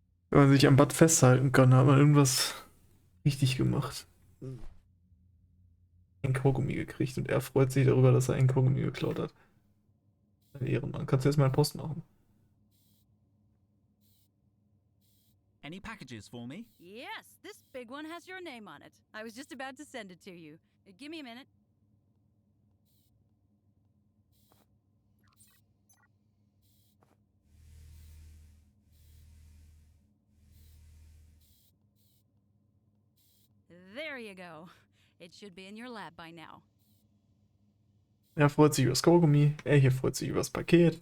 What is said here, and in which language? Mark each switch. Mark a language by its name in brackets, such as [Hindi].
[German] Wenn man sich am Bad festhalten kann, hat man irgendwas richtig gemacht. Ein Kaugummi gekriegt und er freut sich darüber, dass er ein Kaugummi geklaut hat. Ein Ehrenmann. Kannst du jetzt mal einen Post machen? [English] Any packages for me? Yes, this big one has your name on it. I was just about to send it to you. Give me a minute. There you go. It should be in your lab by now. [German] Er freut sich über das Kaugummi, er hier freut sich über das Paket.